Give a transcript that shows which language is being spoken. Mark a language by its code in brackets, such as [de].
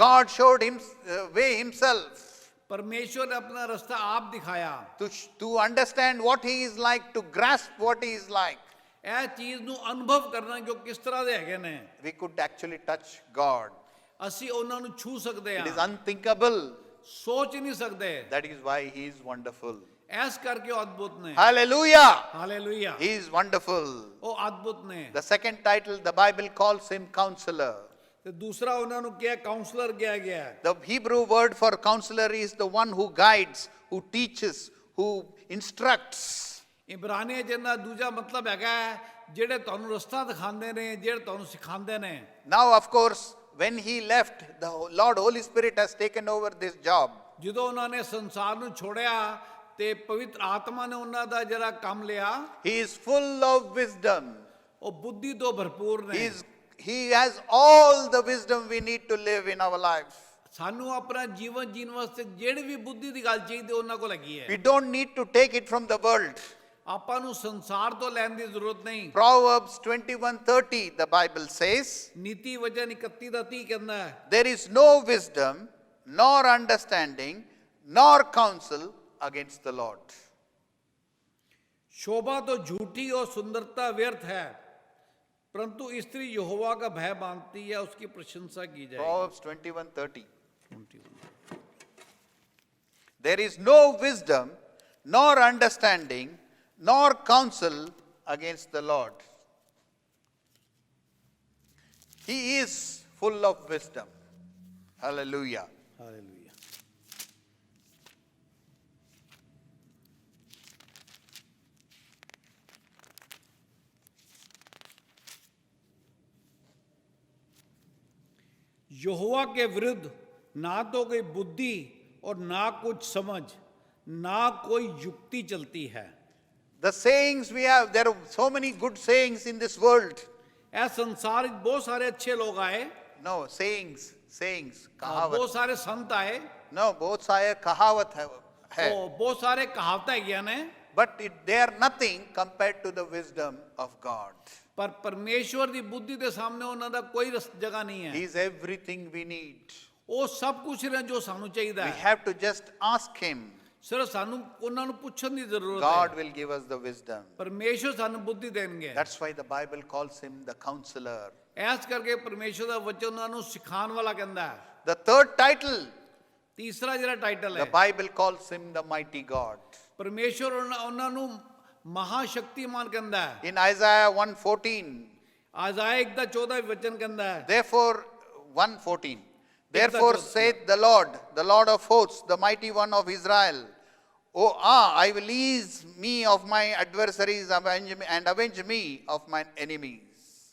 [en] God showed him way himself [pa] ਪਰਮੇਸ਼ਵਰ ਨੇ ਆਪਣਾ ਰਸਤਾ ਆਪ ਦਿਖਾਇਆ। [en] to understand what he is like, to grasp what he is like. [pa] ਇਹ ਚੀਜ਼ ਨੂੰ ਅਨੁਭਵ ਕਰਨਾ ਕਿ ਉਹ ਕਿਸ ਤਰ੍ਹਾਂ ਦੇ ਹੈਗੇ ਨੇ। [en] We could actually touch God. [pa] ਅਸੀਂ ਉਹਨਾਂ ਨੂੰ ਛੂ ਸਕਦੇ [en] It is [pa] ਹਾਂ। [en] unthinkable. [pa] ਸੋਚ ਨਹੀਂ ਸਕਦੇ। [en] That is why he is wonderful. [pa] S ਕਰਕੇ ਉਹ ਅਦਭੁਤ ਨੇ। [en] Hallelujah. [pa] Hallelujah. [en] He is wonderful. [pa] ਉਹ ਅਦਭੁਤ ਨੇ। [en] The second title, the Bible calls him counselor. [pa] ਤੇ ਦੂਸਰਾ ਉਹਨਾਂ ਨੂੰ ਕਿਹਾ ਕਾਉਂਸਲਰ ਕਿਹਾ ਗਿਆ ਹੈ। [en] The Hebrew word for counselor is the one who guides, who teaches, who instructs. [pa] ਇਬਰਾਨੀ ਜਿਹਦਾ ਦੂਜਾ ਮਤਲਬ ਹੈਗਾ ਹੈ, ਜਿਹੜੇ ਤੁਹਾਨੂੰ ਰਸਤਾ ਦਿਖਾਉਂਦੇ ਨੇ, ਜਿਹੜੇ ਤੁਹਾਨੂੰ ਸਿਖਾਉਂਦੇ ਨੇ। [en] Now, of course, when he left, the Lord Holy Spirit has taken over this job. [pa] ਜਦੋਂ ਉਹਨਾਂ ਨੇ ਸੰਸਾਰ ਨੂੰ ਛੋੜਿਆ ਤੇ ਪਵਿੱਤਰ ਆਤਮਾ ਨੇ ਉਹਨਾਂ ਦਾ ਜਿਹੜਾ ਕੰਮ ਲਿਆ। [en] He is full of wisdom. [pa] ਉਹ ਬੁੱਧੀ ਤੋਂ ਭਰਪੂਰ ਨੇ। [en] He has all the wisdom we need to live in our life. [pa] ਸਾਨੂੰ ਆਪਣਾ ਜੀਵਨ ਜੀਣ ਵਾਸਤੇ ਜਿਹੜੀ ਵੀ ਬੁੱਧੀ ਦੀ ਗੱਲ ਚਾਹੀਦੀ ਉਹਨਾਂ ਕੋਲ ਹੈਗੀ ਹੈ। [en] We don't need to take it from the world. [pa] ਆਪਾਂ ਨੂੰ ਸੰਸਾਰ ਤੋਂ ਲੈਣ ਦੀ ਜ਼ਰੂਰਤ ਨਹੀਂ। [en] Proverbs 21:30, the Bible says, [pa] ਨੀਤੀ ਵਚਨ 31:30 ਕਹਿੰਦਾ ਹੈ, [en] there is no wisdom, nor understanding, nor counsel against the Lord. [hi] शोभा तो झूठी और सुंदरता व्यर्थ है, परंतु स्त्री यहोवा का भय मानती है, उसकी प्रशंसा की जाएगी। [en] Proverbs 21:30. There is no wisdom, nor understanding, nor counsel against the Lord. He is full of wisdom. Hallelujah. [hi] Hallelujah. यहोवा के विरुद्ध ना तो कोई बुद्धि और ना कुछ समझ, ना कोई युक्ति चलती है। [en] The sayings we have, there are so many good sayings in this world. [hi] ऐ संसार में बहुत सारे अच्छे लोग आए, [en] No, sayings, [hi] बहुत कहावत. सारे संत आए, [en] No, [hi] बहुत सारे कहावत है. बहुत सारे कहावतें ज्ञान है, [en] But they are nothing compared to the wisdom of God. [hi] पर परमेश्वर की बुद्धि के सामने [pa] ਉਹਨਾਂ ਦਾ ਕੋਈ [hi] जगह नहीं है। [pa] He is everything we need. ਉਹ ਸਭ ਕੁਝ ਨੇ ਜੋ ਸਾਨੂੰ ਚਾਹੀਦਾ [en] We [pa] ਹੈ। [en] have to just ask him. [pa] ਸਿਰਫ ਸਾਨੂੰ ਉਹਨਾਂ ਨੂੰ ਪੁੱਛਣ ਦੀ ਜ਼ਰੂਰਤ [en] God [pa] ਹੈ। [en] will give us the wisdom. [pa] ਪਰਮੇਸ਼ਵਰ ਸਾਨੂੰ ਬੁੱਧੀ ਦੇਣਗੇ। [en] That's why the Bible calls him the counselor. [pa] S ਕਰਕੇ ਪਰਮੇਸ਼ਵਰ ਦਾ ਵਚਨ ਉਹਨਾਂ ਨੂੰ ਸਿਖਾਉਣ ਵਾਲਾ ਕਹਿੰਦਾ ਹੈ। [en] The third title, [pa] ਤੀਸਰਾ ਜਿਹੜਾ ਟਾਈਟਲ [en] the [pa] ਹੈ, [en] Bible calls him the mighty God. [pa] ਪਰਮੇਸ਼ਵਰ ਉਹਨਾਂ ਨੂੰ ਮਹਾਸ਼ਕਤੀਮਾਨ ਕਹਿੰਦਾ ਹੈ। [en] In Isaiah 1:14, [pa] ਆਜ਼ਾਇਆ 1:14 ਵਚਨ ਕਹਿੰਦਾ ਹੈ, [en] therefore, 1:14, therefore saith the Lord of hosts, the mighty one of Israel, I will ease me of my adversaries and avenge me of mine enemies.